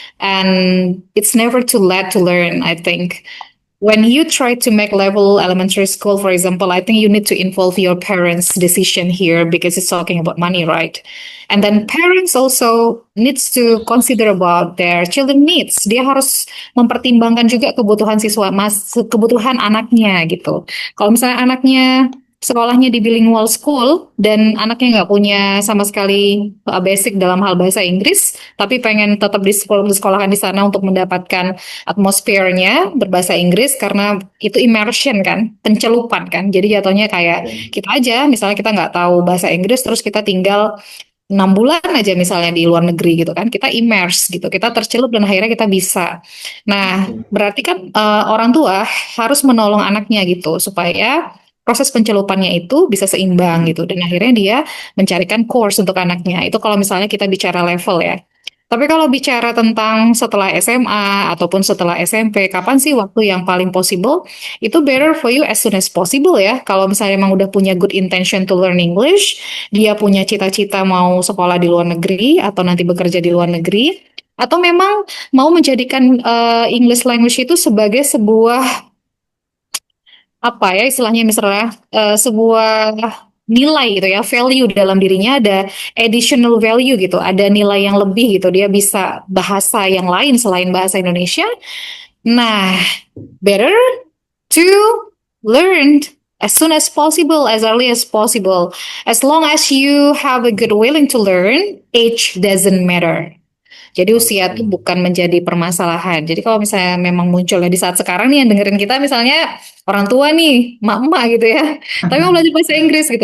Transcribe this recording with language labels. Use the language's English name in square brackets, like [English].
[English] And it's never too late to learn, I think. When you try to make level elementary school, for example, I think you need to involve your parents' decision here because it's talking about money, right? And then Okay. parents also needs to consider about their children needs. [Indonesian] Dia harus mempertimbangkan juga kebutuhan siswa, kebutuhan anaknya gitu. Kalau misalnya anaknya sekolahnya di bilingual school dan anaknya nggak punya sama sekali basic dalam hal bahasa Inggris, tapi pengen tetap di sekolah disekolahkan di sana untuk mendapatkan atmosfernya berbahasa Inggris karena itu immersion kan, pencelupan kan. Jadi jatuhnya kayak [English] Okay. [Indonesian] kita aja, misalnya kita nggak tahu bahasa Inggris, terus kita tinggal 6 bulan aja misalnya di luar negeri gitu kan, kita immerse gitu, kita tercelup dan akhirnya kita bisa. Nah, [English] Okay. [Indonesian] berarti kan orang tua harus menolong anaknya gitu supaya proses pencelupannya itu bisa seimbang gitu dan akhirnya dia mencarikan course untuk anaknya. Itu kalau misalnya kita bicara level ya. Tapi kalau bicara tentang setelah SMA ataupun setelah SMP, kapan sih waktu yang paling possible? [English] Itu better for you as soon as possible ya. [Indonesian] Kalau misalnya emang udah punya [English] good intention to learn English, [Indonesian] dia punya cita-cita mau sekolah di luar negeri atau nanti bekerja di luar negeri, atau memang mau menjadikan English language itu sebagai sebuah apa ya istilahnya misalnya sebuah nilai gitu ya, value dalam dirinya ada additional value gitu, ada nilai yang lebih gitu, dia bisa bahasa yang lain selain bahasa Indonesia. [English] Nah, better to learn as soon as possible, as early as possible. As long as you have a good willing to learn, age doesn't matter. [Indonesian] Jadi usia itu [English] Okay. [Indonesian] bukan menjadi permasalahan. Jadi kalau misalnya memang munculnya di saat sekarang nih yang dengerin kita misalnya orang tua nih, emak-emak gitu ya. Tapi mau belajar bahasa Inggris gitu.